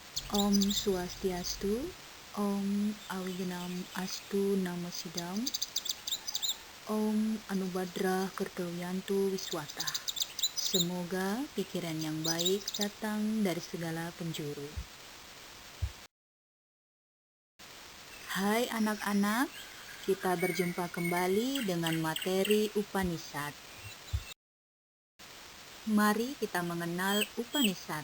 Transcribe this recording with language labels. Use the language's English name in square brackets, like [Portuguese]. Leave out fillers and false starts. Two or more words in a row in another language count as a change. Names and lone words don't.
[Sanskrit] Om Swastiastu, Om Awignam Astu Namo Sidam, Om Anubhadra Kertoyantu Wiswata. [Indonesian] Semoga pikiran yang baik datang dari segala penjuru. Hai anak-anak, kita berjumpa kembali dengan materi Upanishad. Mari kita mengenal Upanishad.